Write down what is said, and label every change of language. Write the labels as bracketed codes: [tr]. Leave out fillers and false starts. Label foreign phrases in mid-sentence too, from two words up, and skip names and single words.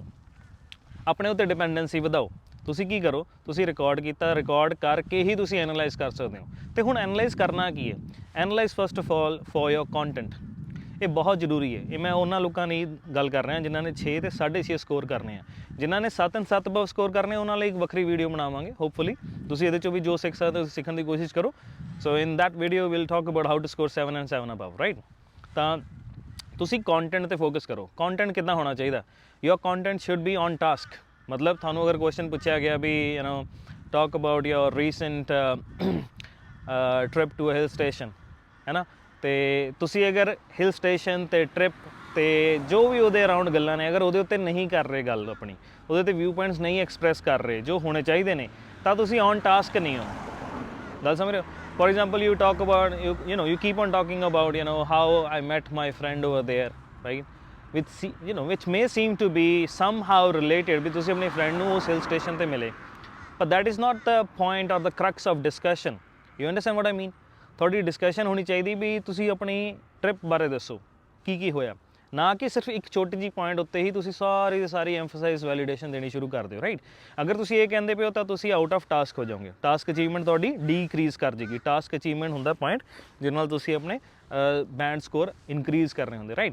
[pa] ਆਪਣੇ ਉੱਤੇ ਡਿਪੈਂਡੈਂਸੀ ਵਧਾਓ। ਤੁਸੀਂ ਕੀ ਕਰੋ, ਤੁਸੀਂ ਰਿਕਾਰਡ ਕੀਤਾ, ਰਿਕਾਰਡ ਕਰਕੇ ਹੀ ਤੁਸੀਂ ਐਨਾਲਾਈਜ਼ ਕਰ ਸਕਦੇ ਹੋ। ਅਤੇ ਹੁਣ ਐਨਾਲਾਈਜ਼ ਕਰਨਾ ਕੀ ਹੈ, [en] analyse first of all for your content. [pa] ਇਹ ਬਹੁਤ ਜ਼ਰੂਰੀ ਹੈ। ਇਹ ਮੈਂ ਉਹਨਾਂ ਲੋਕਾਂ ਦੀ ਗੱਲ ਕਰ ਰਿਹਾ ਜਿਨ੍ਹਾਂ ਨੇ 6 ਅਤੇ 6.5 ਸਕੋਰ ਕਰਨੇ ਆ। ਜਿਨ੍ਹਾਂ ਨੇ [en] 7 and 7 above [pa] ਸਕੋਰ ਕਰਨੇ, ਉਹਨਾਂ ਲਈ ਇੱਕ ਵੱਖਰੀ ਵੀਡੀਓ ਬਣਾਵਾਂਗੇ ਹੋਪਫੁਲੀ। ਤੁਸੀਂ ਇਹਦੇ 'ਚੋਂ ਵੀ ਜੋ ਸਿੱਖ ਸਕਦੇ ਹੋ ਸਿੱਖਣ ਦੀ ਕੋਸ਼ਿਸ਼ ਕਰੋ। [en] so in that video we'll talk about how to score 7 and 7 above, ਰਾਈਟ। [pa] ਤਾਂ ਤੁਸੀਂ ਕੰਟੈਂਟ 'ਤੇ ਫੋਕਸ ਕਰੋ। ਕੰਟੈਂਟ ਕਿੱਦਾਂ ਹੋਣਾ ਚਾਹੀਦਾ, [en] your content should be on task. [pa] ਮਤਲਬ ਤੁਹਾਨੂੰ ਅਗਰ ਕੁਐਸਚਨ ਪੁੱਛਿਆ ਗਿਆ ਵੀ [en] talk about your recent trip to a hill station, [pa] ਹੈ ਨਾ, ਅਤੇ ਤੁਸੀਂ ਅਗਰ [en] hill station [pa] ਅਤੇ ਟ੍ਰਿਪ ਅਤੇ ਜੋ ਵੀ ਉਹਦੇ ਅਰਾਊਂਡ ਗੱਲਾਂ ਨੇ, ਅਗਰ ਉਹਦੇ ਉੱਤੇ ਨਹੀਂ ਕਰ ਰਹੇ ਗੱਲ ਆਪਣੀ, ਉਹਦੇ 'ਤੇ [en] view points [pa] ਨਹੀਂ ਐਕਸਪ੍ਰੈਸ ਕਰ ਰਹੇ ਜੋ ਹੋਣੇ ਚਾਹੀਦੇ ਨੇ, ਤਾਂ ਤੁਸੀਂ [en] on task [pa] ਨਹੀਂ ਹੋ। ਗੱਲ ਸਮਝ ਰਹੇ ਹੋ। [en] for example you talk about you keep on talking about how I met my friend over there, right, which may seem to be somehow related, [pa] ਵੀ ਤੁਸੀਂ ਆਪਣੀ ਫਰੈਂਡ ਨੂੰ ਉਸ [en] hill station [pa] 'ਤੇ ਮਿਲੇ, [en] but that is not the point or the crux of discussion. You understand what I mean? [pa] ਤੁਹਾਡੀ ਡਿਸਕਸ਼ਨ ਹੋਣੀ ਚਾਹੀਦੀ ਵੀ ਤੁਸੀਂ ਆਪਣੀ ਟ੍ਰਿਪ ਬਾਰੇ ਦੱਸੋ ਕੀ ਕੀ ਹੋਇਆ, ਨਾ ਕਿ ਸਿਰਫ ਇੱਕ ਛੋਟੀ ਜਿਹੀ ਪੁਆਇੰਟ ਉੱਤੇ ਹੀ ਤੁਸੀਂ ਸਾਰੀ ਦੀ ਸਾਰੀ [en] emphasize validation [pa] ਦੇਣੀ ਸ਼ੁਰੂ ਕਰ ਦਿਓ, ਰਾਈਟ। ਅਗਰ ਤੁਸੀਂ ਇਹ ਕਹਿੰਦੇ ਪਏ ਹੋ ਤਾਂ ਤੁਸੀਂ [en] out of task [pa] ਹੋ ਜਾਓਗੇ, [en] task achievement [pa] ਤੁਹਾਡੀ ਡੀਕਰੀਜ਼ ਕਰ ਜੇਗੀ। [en] task achievement [pa] ਹੁੰਦਾ ਪੁਆਇੰਟ ਜਿਹਦੇ ਨਾਲ ਤੁਸੀਂ ਆਪਣੇ [en] band score increase [pa] ਕਰਨੇ ਹੁੰਦੇ, ਰਾਈਟ।